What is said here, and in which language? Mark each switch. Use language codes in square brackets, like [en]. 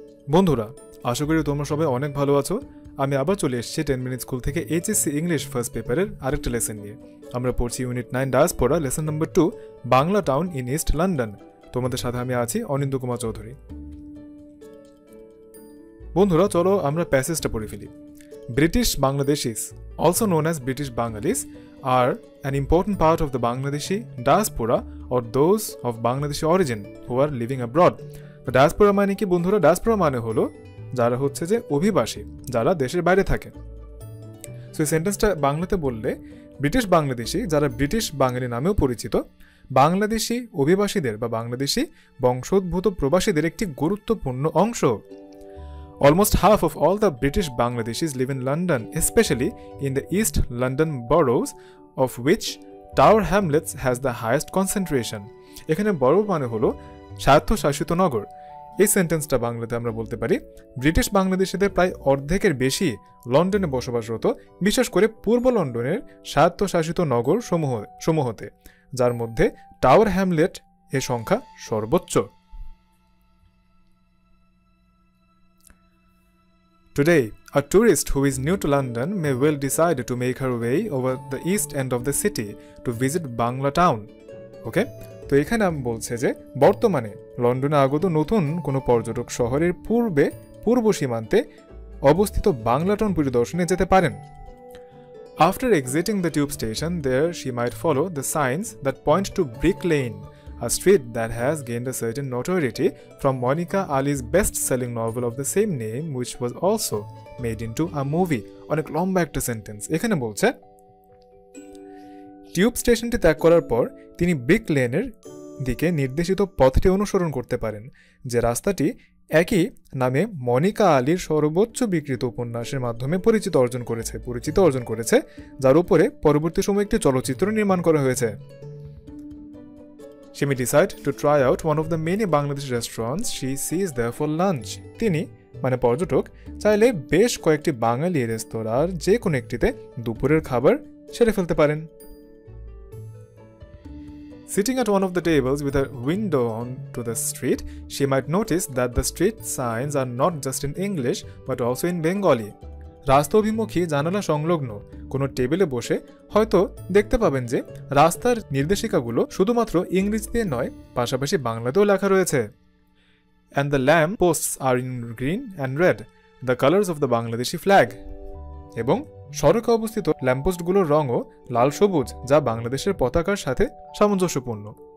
[bn] বন্ধুরা, আশা করি তোমরা সবাই অনেক ভালো আছো। আমি আবার চলে এসেছি 10 মিনিট স্কুল থেকে HSC ইংলিশ ফার্স্ট পেপারের আরেকটা লেসন নিয়ে। আমরা পড়ছি unit 9 diaspora, lesson number 2, Bangla town in east London. তোমাদের সাথে আমি আছি অনিন্দ্য কুমার চৌধুরী। বন্ধুরা, চলো আমরা প্যাসেজটা পড়ে ফেলি। [en] British Bangladeshis, also known as British Bengalis, are an important part of the Bangladeshi diaspora or those of Bangladeshi origin who are living abroad. [bn] The diaspora মানে কি বন্ধুরা? diaspora মানে হলো যারা হচ্ছে যে অভিবাসী, যারা দেশের বাইরে থাকে। সো এই সেন্টেন্সটা বাংলাতে বললে ব্রিটিশ বাংলাদেশি, যারা ব্রিটিশ বাঙালি নামেও পরিচিত, বাংলাদেশি অভিবাসীদের বা বাংলাদেশি বংশোদ্ভূত প্রবাসীদের একটি গুরুত্বপূর্ণ অংশ। [en] Almost half of all the British Bangladeshis live in London, especially in the East London boroughs, of which Tower Hamlets has the highest concentration. [bn] এখানে borough মানে হলো স্বায়ত্তশাসিত নগর। এই সেন্টেন্সটা বাংলাতে আমরা বলতে পারি ব্রিটিশ বাংলাদেশিদের প্রায় অর্ধেকের বেশি লন্ডনে বসবাসরত, বিশেষ করে পূর্ব লন্ডনের স্বায়ত্তশাসিত নগর সমূহতে, যার মধ্যে টাওয়ার হ্যামলেট এর সংখ্যা সর্বোচ্চ। [en] Today, a tourist who is new to London may well decide to make her way over the east end of the city to visit Banglatown. Okay? [bn] তো এখানে আমি বলছে যে বর্তমানে লন্ডনে আগত নতুন কোনো পর্যটক শহরের পূর্ব সীমান্তে অবস্থিত বাংলাটাউন পরিদর্শনে যেতে পারেন। [en] After exiting the tube station, there she might follow the signs that point to Brick Lane, a street that has gained a certain notoriety from Monica Ali's best-selling novel of the same name, which was also made into a movie. [bn] অনেক লম্বা একটা sentence. এখানে বলছে tube স্টেশনটি ত্যাগ করার পর তিনি ব্রিক লেনের দিকে নির্দেশিত পথটি অনুসরণ করতে পারেন, যে রাস্তাটি একই নামে মনিকা আলীর সর্বোচ্চ বিক্রিত উপন্যাসের মাধ্যমে পরিচিত অর্জন করেছে, যার উপরে পরবর্তী সময়ে একটি চলচ্চিত্র নির্মাণ করা হয়েছে। [en] She may decide to try out one of the many Bangladeshi restaurants she sees there for lunch. [bn] তিনি মানে পর্যটক চাইলে বেশ কয়েকটি বাঙালি রেস্তোরাঁর যে কোনো একটিতে দুপুরের খাবার সেরে ফেলতে পারেন। [en] Sitting at one of the tables with a window onto the street, she might notice that the street signs are not just in English but also in Bengali. [bn] রাস্তা অভিমুখী জানালা সংলগ্ন কোনো টেবিলে বসে হয়তো দেখতে পাবেন যে রাস্তার নির্দেশিকাগুলো শুধুমাত্র ইংরেজিতে নয়, পাশাপাশি বাংলাতেও লেখা রয়েছে। [en] And the lamp posts are in green and red, the colors of the Bangladeshi flag. [bn] এবং সড়কে অবস্থিত ল্যাম্পপোস্টগুলোর রঙও লাল সবুজ, যা বাংলাদেশের পতাকার সাথে সামঞ্জস্যপূর্ণ।